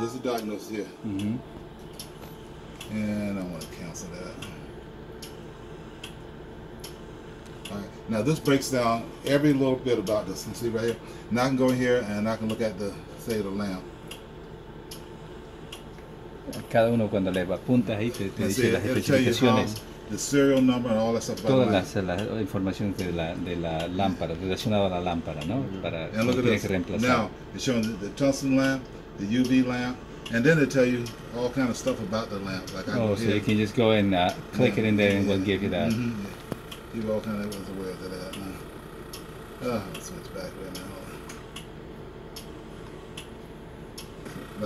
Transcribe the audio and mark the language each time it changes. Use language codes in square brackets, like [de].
[en] This is a diagnosis here. And I want to cancel that. Alright, now this breaks down every little bit about this. You see right here? Now I can go in here and I can look at the lamp. [es] Cada uno cuando le apuntas ahí te dice las especificaciones. [en] The serial number and all that stuff. [es] Toda la información de la lámpara, relacionada a la lámpara, ¿no? Para [en] and look at this. Now it's showing the tungsten lamp, the UV lamp, and then it tell you all kind of stuff about the lamp. Like so you can just go and click it in there and we'll give you that. People all kind of was aware of that. Let's switch back right now.